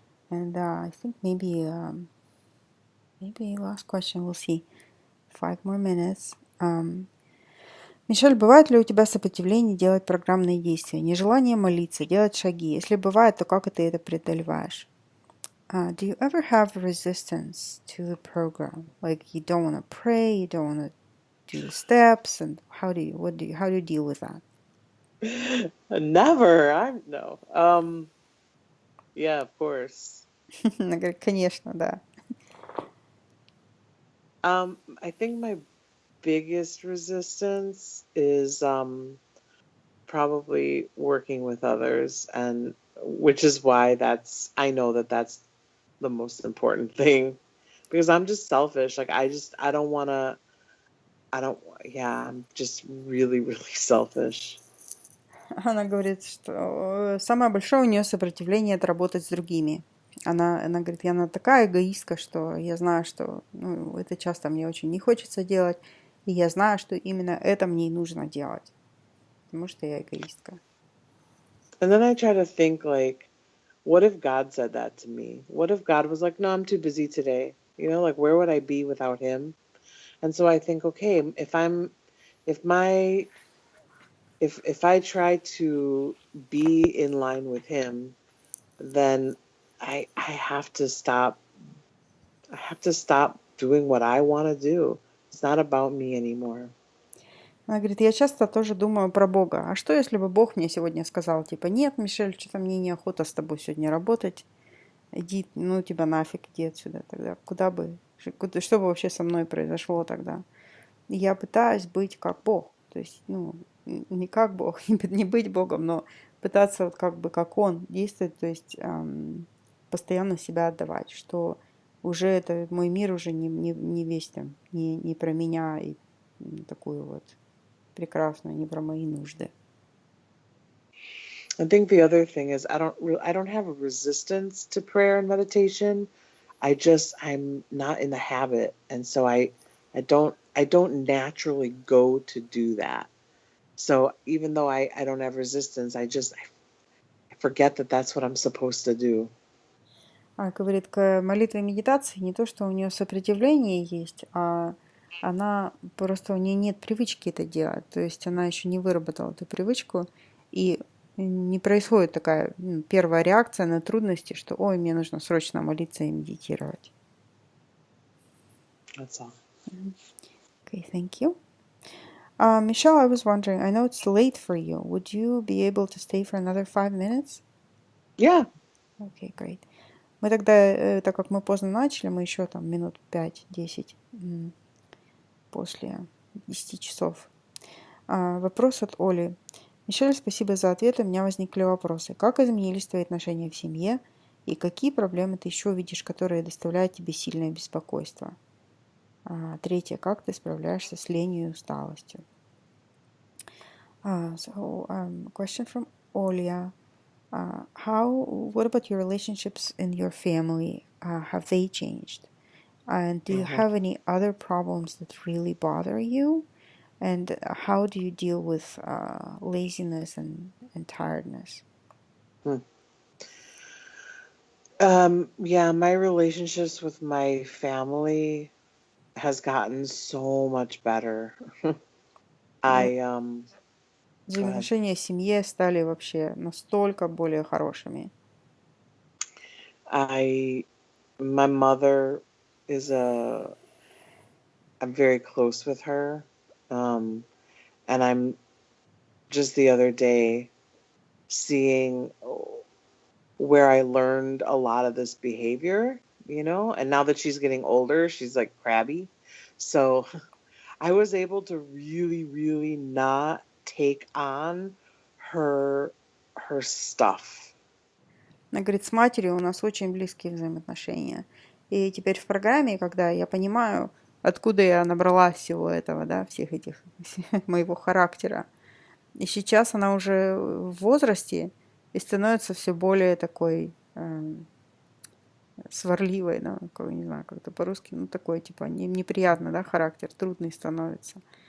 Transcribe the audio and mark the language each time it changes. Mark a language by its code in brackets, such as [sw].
[en] And I think maybe last question, we'll see. 5 more minutes. [ru] Мишель, бывает ли у тебя сопротивление делать программные действия, нежелание молиться, делать шаги? Если бывает, то как ты это преодолеваешь? [en] Do you ever have resistance to the program? Like you don't want to pray, you don't want to do the steps, and how do you deal with that? Never. No. Yeah, of course. [ru] Она говорит, конечно, да. [en] I think my biggest resistance is probably working with others, and which is why I know that's the most important thing, because I'm just selfish. Like I'm just really, really selfish. [ru] Она говорит, что самое большое у нее сопротивление — это работать с другими. Она говорит, она такая эгоистка, что я знаю, что это часто мне очень не хочется делать, и я знаю, что именно это мне и нужно делать, потому что я эгоистка. [en] And then I try to think, like, what if God said that to me? What if God was like, no, I'm too busy today. Like, where would I be without him? And so I think, okay, if I try to be in line with him, then I have to stop have to stop doing what I want to do. It's not about me anymore. [ru] Она говорит, я часто тоже думаю про Бога. А что, если бы Бог мне сегодня сказал, типа, нет, Мишель, что-то мне неохота с тобой сегодня работать. Иди, ну тебя нафиг, иди отсюда тогда. Что бы вообще со мной произошло тогда? И я пытаюсь быть как Бог. То есть, ну, не как Бог, не быть Богом, но пытаться вот как бы как Он действовать, то есть постоянно себя отдавать, что уже это мой мир уже не весь там, не про меня и такую вот прекрасную, не про мои нужды. [en] I think the other thing is I don't have a resistance to prayer and meditation. I'm not in the habit, and so I don't naturally go to do that. So even though I don't have resistance, I forget that that's what I'm supposed to do. [ru] Говорит, к молитве и медитации не то, что у нее сопротивление есть, а она просто у нее нет привычки это делать. То есть она еще не выработала эту привычку, и не происходит такая первая реакция на трудности, что ой, мне нужно срочно молиться и медитировать. [en] That's all. Okay, thank you. Michelle, I was wondering, I know it's late for you. Would you be able to stay for another 5 minutes? Yeah. Okay, great. [ru] Мы тогда, так как мы поздно начали, мы еще там минут 5-10 после 10 часов. Вопрос от Оли. Мишель, спасибо за ответ. У меня возникли вопросы. Как изменились твои отношения в семье? И какие проблемы ты еще видишь, которые доставляют тебе сильное беспокойство? Третье. Как ты справляешься с ленью и усталостью? [en] Question from Olia. What about your relationships in your family? Have they changed? And do you have any other problems that really bother you? And how do you deal with laziness and tiredness? Yeah, my relationships with my family has gotten so much better. [ru] Взаимоотношения в семье стали вообще настолько более хорошими. [en] My mother I'm very close with her. And I'm just the other day seeing where I learned a lot of this behavior, and now that she's getting older, she's like crabby. So I was able to really, really not take on her stuff. [ru] Она говорит, с матерью у нас очень близкие взаимоотношения. И теперь в программе, когда я понимаю, откуда я набралась всего этого, да, всех этих, моего характера. И сейчас она уже в возрасте и становится все более такой сварливой, да, не знаю, как это по-русски, ну, такой, типа, неприятный, да, характер, трудный становится.